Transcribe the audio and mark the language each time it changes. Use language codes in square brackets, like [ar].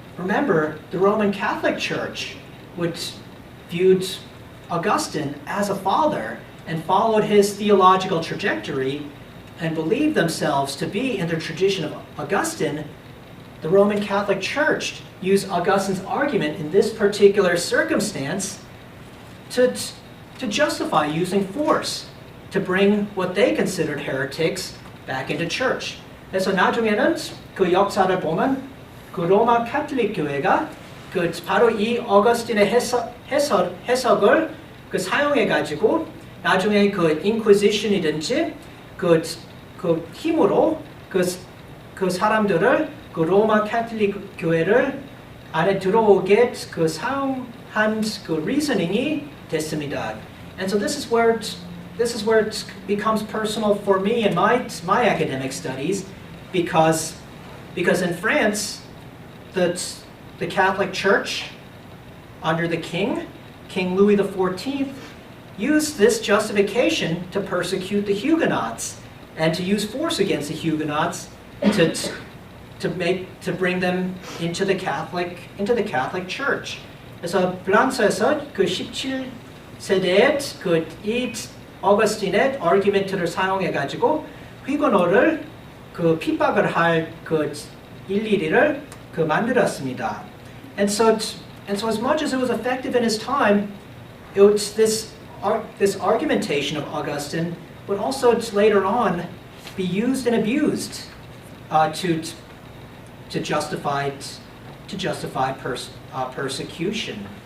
[en] Remember, the Roman Catholic Church viewed Augustine as a father and followed his theological trajectory and believed themselves to be in the tradition of Augustine. The Roman Catholic Church used Augustine's argument in this particular circumstance to justify using force to bring what they considered heretics back into church. [ko] 그래서 나중에는 그 역사를 보면 그 로마 카톨릭 교회가 바로 이 어거스틴의 해석을 사용해가지고 나중에 그 인퀴지션이든지 그 힘으로 그 사람들을 그 로마 카톨릭 교회를 안에 들어오게 사용한 그 reasoning이 됐습니다. [en] And so this is where it becomes personal for me in my academic studies, because in France, the Catholic Church under the King Louis XIV, used this justification to persecute the Huguenots and to use force against the Huguenots to bring them into the Catholic Church. [ko] 그래서 프랑스에서 그 17세대에 이 어거스틴의 아르기멘트를 사용해가지고 휘고노를 그 핍박을 할 일일이를 만들었습니다. [en] And so as much as it was effective in his time, this argumentation of Augustine would also later on be used and abused to justify persecution.